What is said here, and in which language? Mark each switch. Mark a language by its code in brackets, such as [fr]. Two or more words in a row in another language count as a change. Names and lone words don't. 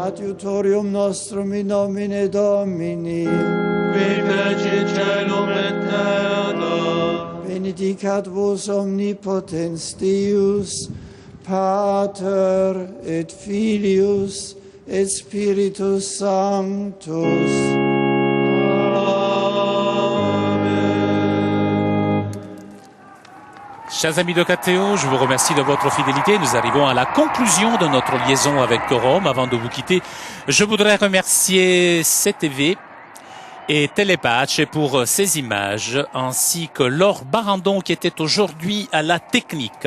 [la] Adiutorium nostrum in nomine Domini, qui fecit caelum et terra. Benedicat vos omnipotens Deus, Pater et Filius et Spiritus Sanctus. [fr] Chers amis de KTO, je vous remercie de votre fidélité. Nous arrivons à la conclusion de notre liaison avec Rome. Avant de vous quitter, je voudrais remercier CTV et Télépache pour ces images, ainsi que Laure Barandon qui était aujourd'hui à la technique.